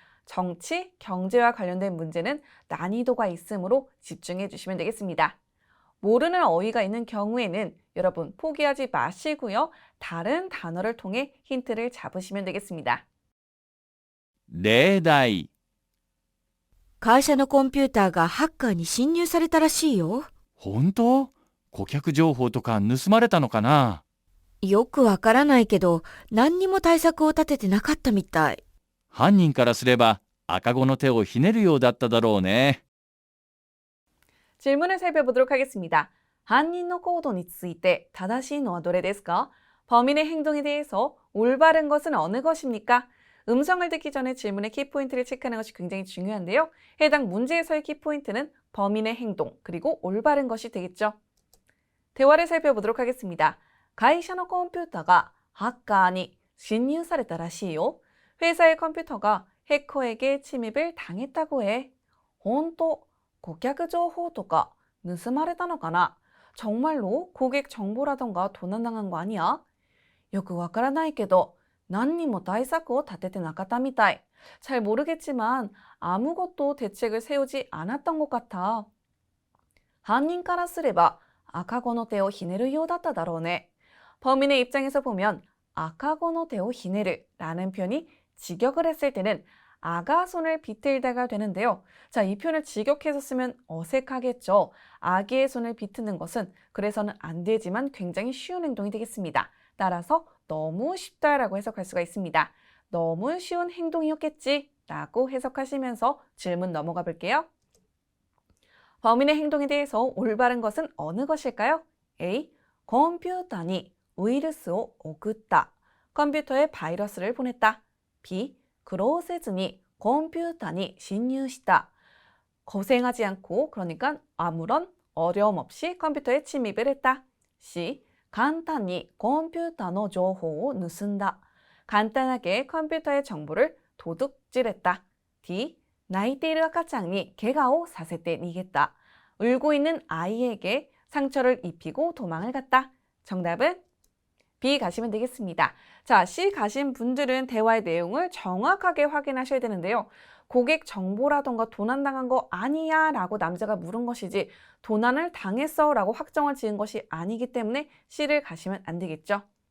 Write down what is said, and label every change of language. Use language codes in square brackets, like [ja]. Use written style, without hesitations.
[ko] 정치, 경제와 관련된 문제는 난이도가 있으므로 집중해 주시면 되겠습니다. 모르는 어휘가 있는 경우에는 여러분 포기하지 마시고요. 다른 단어를 통해 힌트를 잡으시면 되겠습니다. 例題。 [ja] 会社のコンピューターがハッカーに侵入されたらしいよ。本当？顧客情報とか盗まれたのかな？よくわからないけど、何にも対策を立ててなかったみたい。犯人からすれば赤子の手をひねるようだっただろうね。 [ko] 질문을 살펴보도록 하겠습니다. [ja] 犯人の行動について正しいのはどれですか? [ko] 범인의 행동에 대해서 올바른 것은 어느 것입니까? 음성을 듣기 전에 질문의 키포인트를 체크하는 것이 굉장히 중요한데요. 해당 문제에서의 키포인트는 범인의 행동, 그리고 올바른 것이 되겠죠. 대화를 살펴보도록 하겠습니다. [ja] 会社のコンピュータがハッカーに侵入されたらしいよ. [ko] 회사의 컴퓨터가 해커에게 침입을 당했다고 해. [ja] 本当、顧客情報とか盗まれたのかな? [ko] 정말로 고객 정보라던가 도난당한 거 아니야? [ja] よくわからないけど何にも対策を立ててなかったみたい. [ko] 잘 모르겠지만 아무것도 대책을 세우지 않았던 것 같아. [ja] 犯人からすれば赤子の手をひねるようだっただろうね. [ko] 범인의 입장에서 보면 [ja] 赤子の手をひねる [ko] 라는 표현이 직역을 했을 때는 아가 손을 비틀다가 되는데요. 자, 이 표현을 직역해서 쓰면 어색하겠죠. 아기의 손을 비트는 것은 그래서는 안 되지만 굉장히 쉬운 행동이 되겠습니다. 따라서 너무 쉽다라고 해석할 수가 있습니다. 너무 쉬운 행동이었겠지 라고 해석하시면서 질문 넘어가 볼게요. 범인의 행동에 대해서 올바른 것은 어느 것일까요? A. [ja] コンピューターにウイルスを送った. [ko] 컴퓨터에 바이러스를 보냈다. B. [ja] 苦労せずにコンピューターに侵入した. [ko] 고생하지 않고 그러니까 아무런 어려움 없이 컴퓨터에 침입을 했다. C. [ja] 簡単にコンピューターの情報を盗んだ. [ko] 간단하게 컴퓨터의 정보를 도둑질했다. D. [ja] 泣いている赤ちゃんに怪我をさせて逃げた. [ko] 울고 있는 아이에게 상처를 입히고 도망을 갔다. 정답은 B 가시면 되겠습니다. 자, C 가신 분들은 대화의 내용을 정확하게 확인하셔야 되는데요. 고객 정보라던가 도난당한 거 아니야 라고 남자가 물은 것이지 도난을 당했어 라고 확정을 지은 것이 아니기 때문에 C를 가시면 안 되겠죠.